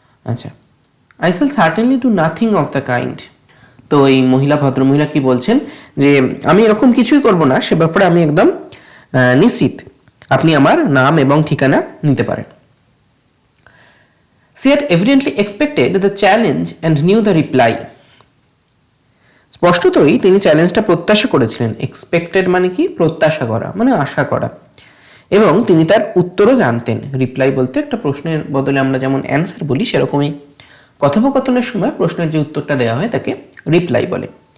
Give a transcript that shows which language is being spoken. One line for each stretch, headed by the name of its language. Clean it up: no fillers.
English: আচ্ছা, I shall certainly do nothing of the kind.
Bangla: তো এই ভদ্রমহিলা কি বলছেন যে আমি এরকম কিছুই করব না, সে ব্যাপারে আমি একদম নিশ্চিত, আপনি আমার নাম এবং ঠিকানা নিতে পারেন।
English: She had evidently expected the challenge and knew the reply.
Bangla: স্পষ্টতই তিনি চ্যালেঞ্জটা প্রত্যাশা করেছিলেন। এক্সপেক্টেড মানে কি? প্রত্যাশা করা, মানে আশা করা। এবং তিনি তার উত্তরও জানতেন। রিপ্লাই বলতে একটা প্রশ্নের বদলে আমরা যেমন অ্যান্সার বলি, সেরকমই কথোপকথনের সময় প্রশ্নের যে উত্তরটা দেওয়া হয় তাকে রিপ্লাই বলে।